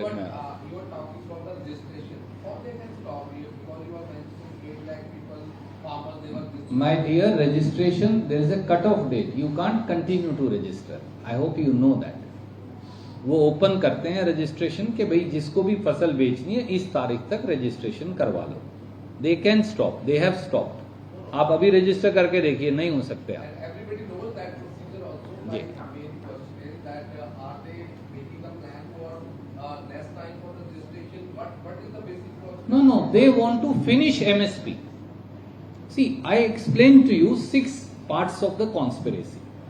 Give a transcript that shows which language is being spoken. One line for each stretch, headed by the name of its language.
English: You are talking about the registration. How they can stop you because you are mentioning 8 lakh people, farmers, they were. My dear, registration, there is a cut-off date. You can't continue to register. I hope you know that.
Hindi: वो open करते हैं registration के भाई जिसको भी फसल बेचनी है इस तारीख तक रजिस्ट्रेशन करवा लो।
English: They can stop. They have stopped.
Hindi: आप अभी रजिस्टर करके देखिए, नहीं हो सकते आप।
English: Everybody knows that procedure also. My Yeah. main question is that are they making a plan for less time for registration? What is the basic process? No, they want to finish MSP. See, I explained to you 6 parts of the conspiracy.